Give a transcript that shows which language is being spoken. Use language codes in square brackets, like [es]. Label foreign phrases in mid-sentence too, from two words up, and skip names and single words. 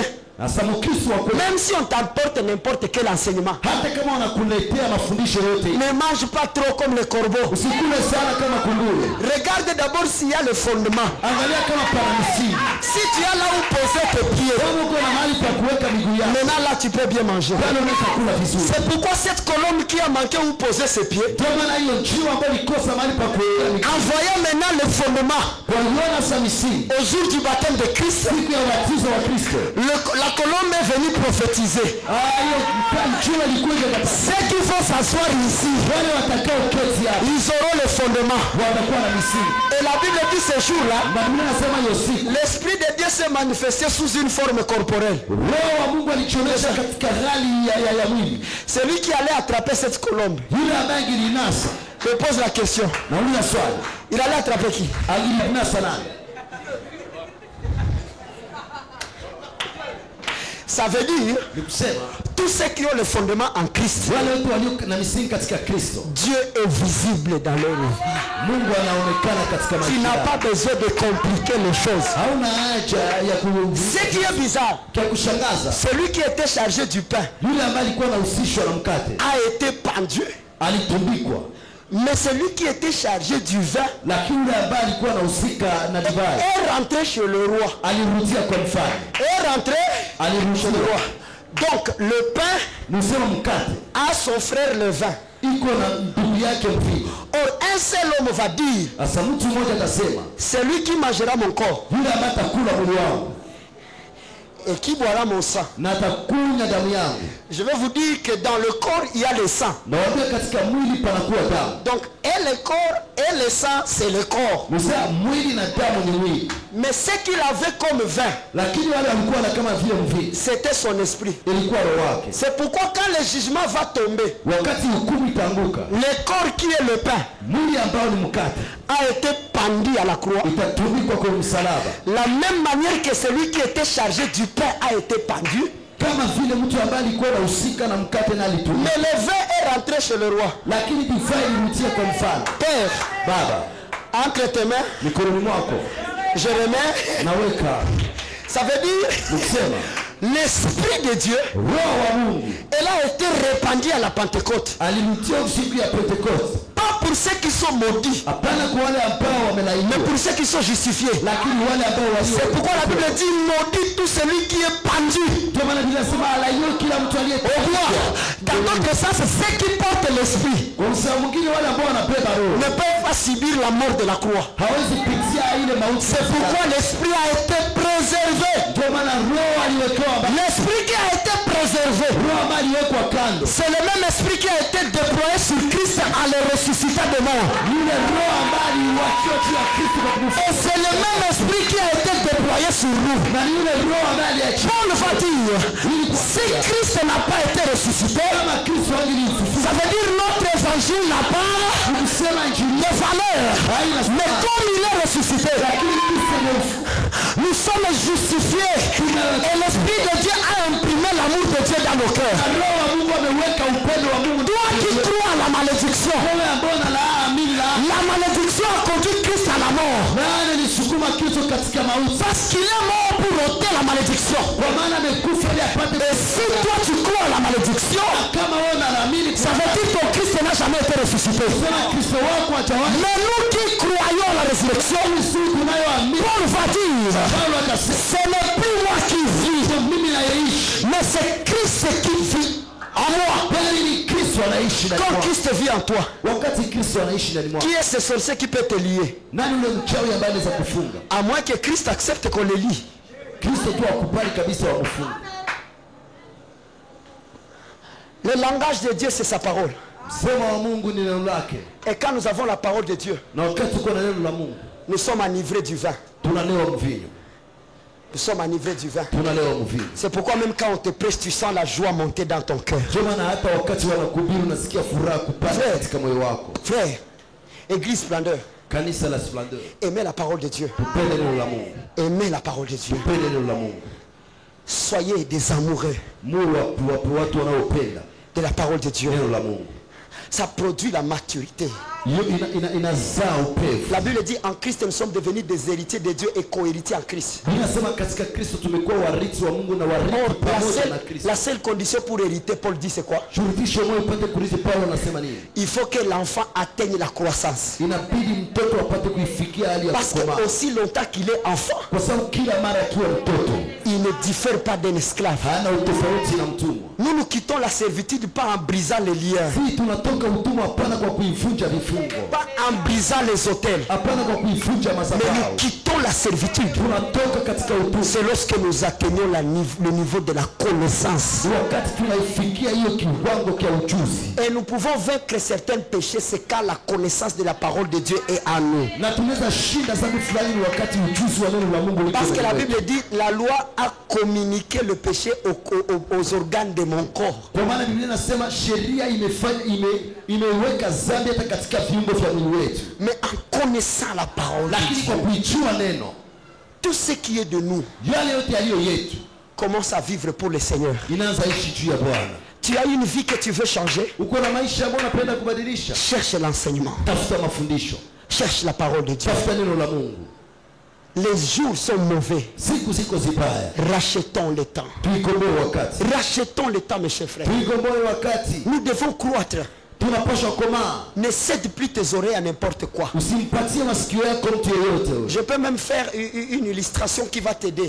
[sw] Sasa Mkristo wa kweli, [fr] même si on t'apporte n'importe quel enseignement, [sw] hata kama wanakuletea mafundisho yote, [fr] ne mange pas trop comme le corbeau. [sw] usikule sana kama kunguru. [fr] Regarde d'abord s'il y a le fondement. [sw] Angalia kama pana misingi. [fr] Si tu as là où poser tes pieds, [sw] Kama uko na mahali pa kuweka miguu yako, [fr] maintenant là tu peux bien manger. [sw] bado unaweza kula vizuri. [fr] C'est pourquoi cette colombe qui a manqué où poser ses pieds, [sw] Ndio maana hiyo njiwa ambayo ilikosa mahali pa kuweka miguu, [fr] en voyant maintenant le fondement [sw] kwa Yohana sa misingi, [fr] au jour du baptême de Christ, [sw] siku ya ubatizo wa Kristo, [fr] la colombe est venue prophétiser. [sw] hiyo njiwa ilikuwa katika [fr] Ceux qui vont s'asseoir ici, [sw] wale watakao keti hapa [fr] ils auront le fondement. [sw] watakuwa na misingi. [fr] Et la Bible dit ce jour-là, [sw] Na Biblia inasema hiyo siku [fr] l'Esprit de Dieu s'est manifesté sous une forme corporelle. [sw] Roho wa Mungu alichonesha katika hali ya mwili. [fr] Celui qui allait attraper cette colombe, [sw] Yule ambaye angelinasa, [fr] je pose la question, [sw] nauliza swali, [fr] il allait attraper qui? [sw] angelinasa nani? [fr] Ça veut dire, [sw] Ni kusema [fr] tous ceux qui ont le fondement en Christ, [sw] wale watu walio na misingi katika Kristo, [fr] Dieu est visible dans leur vie. [sw] Mungu anaonekana katika [fr] Tu [sw] maisha [fr] n'as [sw] yao. [fr] pas besoin de compliquer les choses. [sw] Hauna haja ya [fr] Ce qui est bizarre, [sw] kushangaza. [fr] celui qui était chargé du pain [sw] Yule ambaye alikuwa anahusishwa na mkate [fr] a été pendu, [sw] alitundikwa, [fr] mais celui qui était chargé du vin [sw] lakini yule ambaye alikuwa anahusika na divai [fr] est rentré chez le roi. [sw] alirudia kwa mfalme, [fr] Est rentré chez le roi. [sw] alirudia. [fr] Donc le pain [sw] Nisema mkate [fr] a son frère le vin. [sw] iko na ndugu yake mvinyo. [fr] Or un seul homme va dire, [sw] Sasa mtu mmoja atasema, [fr] celui qui mangera mon corps [sw] yule ambaye atakula mwili wangu [fr] et qui boira mon sang. [sw] na atakunywa damu yangu. [fr] Je vais vous dire que dans le corps il y a le sang. [sw] Nawaambia katika mwili panakuwa damu. [fr] Donc et le corps et le sang c'est le corps. [sw] Mzee, mwili na damu ni mwili, [fr] Mais ce qu'il avait comme vin, [sw] lakini wale walikuwa na kama vile mvinyo [fr] c'était son esprit. [sw] ilikuwa roho wake. [fr] C'est pourquoi quand le jugement va tomber, [sw] Wakati hukumu itaanguka, [fr] le corps qui est le pain [sw] mwili ambao ni mkate [fr] a été pendu à la croix. [sw] itatundikwa kwa msalaba, [fr] La même manière que celui qui était chargé du pain a été pendu, [sw] kama vile mtu ambaye alikuwa anahusika na mkate na alitundikwa, [fr] mais le vin est rentré chez le roi. [sw] lakini divai ilirudia kwa mfalme. [fr] Père, [sw] Baba, [fr] entre tes mains, [sw] mikononi mwako [fr] je remets. [sw] naweka, [fr] Ça veut dire [sw] nikusema [fr] l'esprit de Dieu, [sw] roho wa Mungu [fr] elle a été répandue à la Pentecôte. [sw] alirudia siku ya Pentekoste, [fr] Pas pour ceux qui sont maudits, [sw] hapana kwa wale ambao [fr] mais [sw] wamelaaniwa, [fr] pour ceux qui sont justifiés. [sw] lakini wale ambao [fr] C'est [sw] walio. [fr] pourquoi la Bible dit maudit tout celui qui est pendu [sw] Ndio maana Biblia inasema alaaniwe kila mtu [fr] au [sw] aliyetundikwa. [fr] roi. Dans d'autres sens, ceux qui portent l'esprit [sw] Kwa msao mwingine wale ambao wanabeba roho [fr] ne peuvent pas subir la mort de la croix. [sw] hawezi pitia ile mauti. [fr] C'est pourquoi l'esprit a été préservé. [sw] Ndio maana roho aliwekewa mbali, [fr] L'esprit qui a été préservé, [sw] roho ambayo aliwekwa kando, [fr] c'est le même esprit qui a été déployé sur Christ en le ressuscitant de mort. [sw] yule roho ambaye aliwachiwa juu ya Kristo kwa kumfufua, [fr] Et c'est le même esprit qui a été déployé sur nous. [sw] na yule roho ambaye aliachiwa [fr] Paul va dire, si Christ n'a pas été ressuscité, [sw] kama Kristo angelimfufua. [fr] ça veut dire notre évangile n'a pas [sw] Ukisema injili [fr] de valeur. [sw] haina [fr] Mais [sw] sababu, [fr] comme il est ressuscité, [sw] lakini Kristo amemfufua. [fr] nous sommes justifiés. Et l'Esprit de Dieu a imprimé l'amour de Dieu dans nos cœurs. [sw] Roho wa Mungu ameweka upendo wa Mungu. [fr] Toi qui crois à la malédiction, [sw] Wewe ambao unalaamini [fr] la malédiction a conduit Christ à la mort. [sw] nani alisukuma Kristo katika mauti? [fr] Parce qu'il est mort pour ôter la malédiction. [sw] Kwa maana amekufa ili apate. [fr] Et si toi tu crois à la malédiction, [sw] Kama wewe unaamini [fr] ça veut dire que Christ n'a jamais été ressuscité. [sw] kusema Kristo wako hajawahi, [fr] Mais nous qui croyons à la résurrection, [sw] sisi tunayoamini, [fr] Paul va dire, [sw] Paulo akasema [fr] ce n'est plus moi qui vis, [sw] mimi nayeishi, [fr] mais c'est Christ qui vit en en moi. [sw] bali ni Kristo anaishi ndani [fr] Quand [sw] mwako. [fr] Christ vit en toi, [sw] Wakati Kristo anaishi ndani mwako, [fr] qui est ce sorcier qui peut te lier? [sw] nani ule mchawi ambaye anaweza kufunga? [fr] À moins que Christ accepte qu'on le lie. [sw] Kristo tu akubali kabisa wakufunga. [fr] Le langage de Dieu, c'est sa parole. [sw] Msemo wa Mungu ni neno lake. [fr] Et quand nous avons la parole de Dieu, [sw] Na wakati tuko na neno la Mungu, [fr] nous sommes enivrés du vin. [sw] tunalewa mvinyo. [fr] Nous sommes enivrés du vin. [sw] Tunalewa mvinyo. [fr] C'est pourquoi même quand on te prêche, tu sens la joie monter dans ton cœur. [sw] Ndio maana hata wakati wanakuhubiri unasikia furaha kupanda katika moyo wako. [fr] Frère, Église Splendeur, [sw] Kanisa la Splendeur, [fr] aimez la parole de Dieu. [sw] tupende neno la Mungu. [fr] Aimez la parole de Dieu. [sw] Tupende neno la Mungu. [fr] Soyez des amoureux [sw] Watu wanaopenda [fr] de la parole de Dieu. [sw] neno la Mungu. [fr] Ça produit la maturité. [sw] Hiyo inazaa upevu. [fr] La Bible dit en Christ nous sommes devenus des héritiers de Dieu et co-héritiers en Christ. [sw] Inasema katika Kristo tumekuwa warithi wa Mungu na [fr] Or, [sw] warithi pamoja na Kristo. [fr] la seule condition pour hériter, Paul dit c'est quoi? [sw] Shurutisho moyo upate kurithi. Paulo anasema nini? [fr] Il faut que l'enfant atteigne la croissance. [sw] Inabidi mtoto apate kuifikia hali ya [fr] Parce [sw] kukomaa. [fr] que aussi longtemps qu'il est enfant, [sw] Kwa sababu kila mara akiwa mtoto [fr] il ne diffère pas d'un esclave. [sw] hana utofauti na mtumwa. [fr] Nous nous quittons la servitude pas en brisant les liens, [sw] Si tunatoka utumwa hapana kwa kuivunja vifungo, [fr] pas en brisant les hôtels, [sw] hapana kwa kuivunja [fr] mais [sw] madhabahu. [fr] nous quittons la servitude. [sw] Tunatoka katika utumwa [fr] C'est lorsque nous atteignons le niveau de la connaissance. [sw] wakati tunaifikia hiyo kiwango cha ujuzi, [fr] Et nous pouvons vaincre certains péchés, c'est quand la connaissance de la parole de Dieu est en nous. [sw] na tunaweza shinda dhambi fulani wakati ujuzi wa neno la Mungu liko [fr] Parce que la [sw] ndani [fr] Bible dit, la loi a communiqué le péché aux organes de mon corps. [sw] Kwa maana Biblia inasema sheria imeweka dhambi hata katika viungo vya mwili wetu, [fr] Mais en connaissant la parole de [sw] lakini kwa [fr] Dieu, [sw] kuijua neno, [fr] tout ce qui est de nous [sw] yale yote yaliyo yetu [fr] commence à vivre pour le Seigneur. [sw] inaanza ishi juu ya Bwana. [fr] Tu as une vie que tu veux changer, [sw] Uko na maisha ambayo unapenda kubadilisha, [fr] cherche l'enseignement, [sw] tafuta mafundisho, [fr] cherche la parole de Dieu. [sw] tafuta neno la Mungu. [fr] Les jours sont mauvais, [sw] Siku ziko zibaya, [fr] rachetons le temps. [sw] tuikomboe wakati, [fr] Rachetons le temps, mes chers frères. [sw] tuikomboe wakati. [fr] Nous devons croître. [sw] Tunapaswa komaa. [fr] Ne cède plus tes oreilles à n'importe quoi. [sw] Usimpatie masikio yako mtu yeyote. [fr] Je peux même faire une illustration qui va t'aider.